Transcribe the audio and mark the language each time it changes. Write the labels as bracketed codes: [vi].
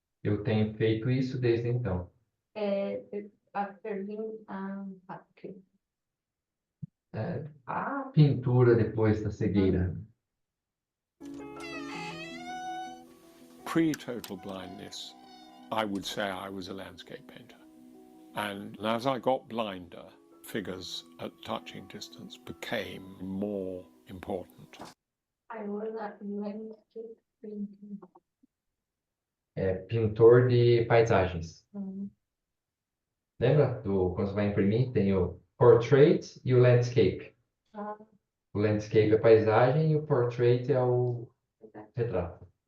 [pt] Eu tenho feito isso desde então. [en] After being okay. [pt] A pintura depois da cegueira. [en] Pre-total blindness, I would say I was a landscape painter. And as I got blinder, figures at touching distance became more important. I was a landscape painter. [pt] Pintor de paisagens. Lembra quando você vai imprimir, tem o portrait e o landscape. O landscape é a paisagem e o portrait é o retrato.